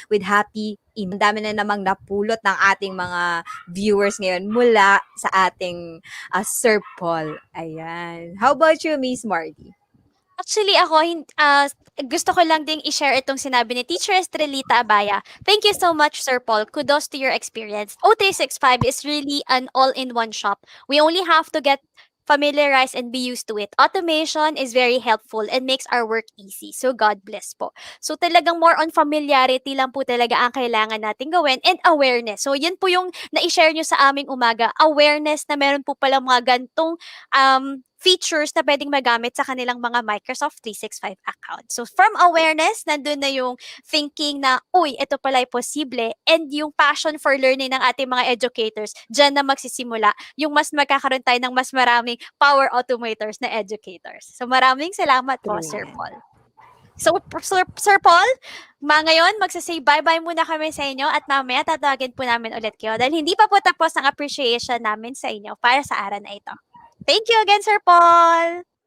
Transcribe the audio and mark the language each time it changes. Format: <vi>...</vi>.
<tl>With happy Ang dami na namang napulot ng ating mga viewers ngayon mula sa ating Sir Paul. Ayan.</tl> <en>How about you, Miss Marty?</en> <tl>Actually, ako, gusto ko lang ding i-share itong sinabi ni Teacher Estrelita Abaya.</tl> <en>Thank you so much, Sir Paul. Kudos to your experience. O365 is really an all-in-one shop. We only have to get familiarized and be used to it. Automation is very helpful and makes our work easy.</en> <tl>So,</tl> <en>God bless</en> <tl>po. So, talagang more on familiarity lang po talaga ang kailangan natin gawin and awareness. So, yun po yung na-share nyo sa aming umaga. Awareness na meron po pala mga gantong features na pwedeng magamit sa kanilang mga Microsoft 365 account. So, from awareness, nandun na yung thinking na, uy, ito pala ay posible, and yung passion for learning ng ating mga educators, dyan na magsisimula, yung mas magkakaroon tayo ng mas maraming power automators na educators. So, maraming salamat po, Sir Paul. So, Sir Paul, ngayon, magsasay bye-bye muna kami sa inyo at mamaya tatawagin po namin ulit kayo dahil hindi pa po tapos ang appreciation namin sa inyo para sa araw na ito.</tl> <en>Thank you again, Sir Paul.</en>